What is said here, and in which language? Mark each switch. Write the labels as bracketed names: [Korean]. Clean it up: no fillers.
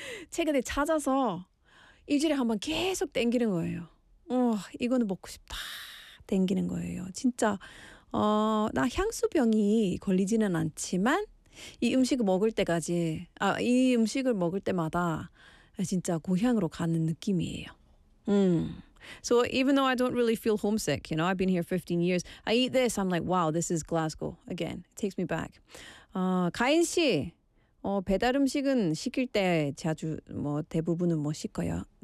[Korean] 최근에 찾아서 일주일에 한번 계속 땡기는 거예요. 이거는 먹고 싶다 땡기는 거예요. 진짜 나 향수병이 걸리지는 않지만 이 음식을 먹을 때까지 이 음식을 먹을 때마다 진짜 고향으로 가는 느낌이에요. [English] So even though I don't really feel homesick, you know, I've been here 15 years. I eat this, I'm like, wow, this is Glasgow again. It takes me back. [Korean] 가인 씨, 배달 음식은 시킬 때 자주 뭐 대부분은 뭐 시켜요?